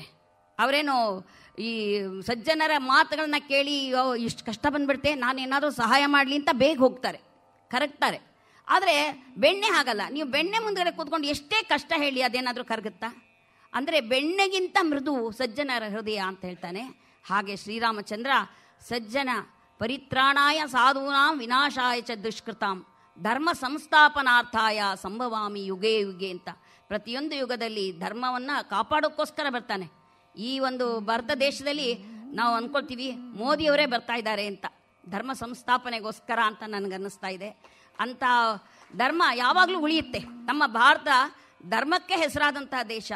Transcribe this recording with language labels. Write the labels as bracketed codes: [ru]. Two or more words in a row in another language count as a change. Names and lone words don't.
[kn] ಅವರೇನು ಈ ಸಜ್ಜನರ ಮಾತುಗಳನ್ನ ಕೇಳಿ ಇಷ್ಟು ಕಷ್ಟ ಬಂದ್ಬಿಡ್ತೆ, ನಾನೇನಾದರೂ ಸಹಾಯ ಮಾಡಲಿ ಅಂತ ಬೇಗ ಹೋಗ್ತಾರೆ, ಕರಗ್ತಾರೆ. ಆದರೆ ಬೆಣ್ಣೆ ಹಾಗಲ್ಲ. ನೀವು ಬೆಣ್ಣೆ ಮುಂದ್ಗಡೆ ಕೂತ್ಕೊಂಡು ಎಷ್ಟೇ ಕಷ್ಟ ಹೇಳಿ ಅದೇನಾದರೂ ಕರಗುತ್ತಾ? ಅಂದರೆ ಬೆಣ್ಣೆಗಿಂತ ಮೃದು ಸಜ್ಜನರ ಹೃದಯ ಅಂತ ಹೇಳ್ತಾನೆ. [sa] ಹಾಗೆ ಶ್ರೀರಾಮಚಂದ್ರ ಸಜ್ಜನ ಪರಿತ್ರಾಣಾಯ ಸಾಧೂನಾಂ ವಿನಾಶಾಯ ಚ ದುಷ್ಕೃತಾಂ ಧರ್ಮ ಸಂಸ್ಥಾಪನಾರ್ಥಾಯ ಸಂಭವಾಮಿ ಯುಗೇ ಯುಗೆ [kn] ಅಂತ ಪ್ರತಿಯೊಂದು ಯುಗದಲ್ಲಿ ಧರ್ಮವನ್ನು ಕಾಪಾಡೋಕ್ಕೋಸ್ಕರ ಬರ್ತಾನೆ. ಈ ಒಂದು ಭಾರತ ದೇಶದಲ್ಲಿ ನಾವು ಅಂದ್ಕೊಳ್ತೀವಿ ಮೋದಿಯವರೇ ಬರ್ತಾ ಇದ್ದಾರೆ ಅಂತ, ಧರ್ಮ ಸಂಸ್ಥಾಪನೆಗೋಸ್ಕರ ಅಂತ ನನಗನ್ನಿಸ್ತಾ ಇದೆ. ಅಂಥ ಧರ್ಮ ಯಾವಾಗಲೂ ಉಳಿಯುತ್ತೆ. ನಮ್ಮ ಭಾರತ ಧರ್ಮಕ್ಕೆ ಹೆಸರಾದಂತಹ ದೇಶ.